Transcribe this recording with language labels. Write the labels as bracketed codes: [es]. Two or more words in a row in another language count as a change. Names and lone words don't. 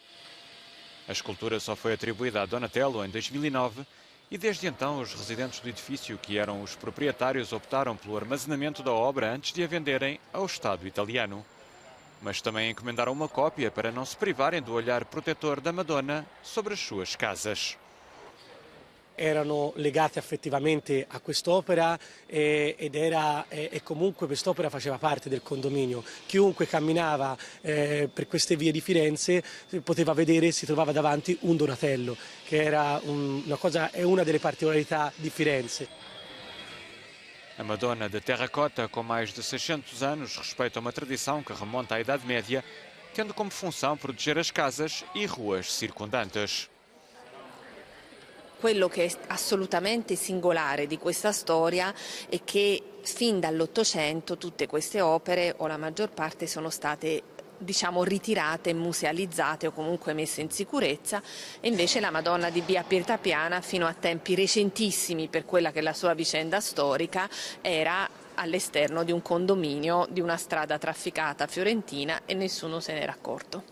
[pt] A escultura só foi atribuída a Donatello em 2009 e desde então os residentes do edifício, que eram os proprietários, optaram pelo armazenamento da obra antes de a venderem ao Estado italiano. Mas também encomendaram uma cópia para não se privarem do olhar protetor da Madonna sobre as suas casas. [it] erano legate affettivamente a quest'opera e comunque quest'opera faceva parte del condominio. Chiunque camminava per queste vie di Firenze poteva vedere, si trovava davanti un Donatello, che era è una delle particolarità di Firenze. [pt] A Madonna de terracota, com mais de 600 anos, respeita uma tradição que remonta à Idade Média, tendo como função proteger as casas e ruas circundantes. [it] Quello che è assolutamente singolare di questa storia è che fin dall'Ottocento tutte queste opere, o la maggior parte, sono state ritirate, musealizzate o comunque messe in sicurezza, e invece la Madonna di Via Pietapiana fino a tempi recentissimi, per quella che è la sua vicenda storica, era all'esterno di un condominio di una strada trafficata fiorentina e nessuno se n'era accorto.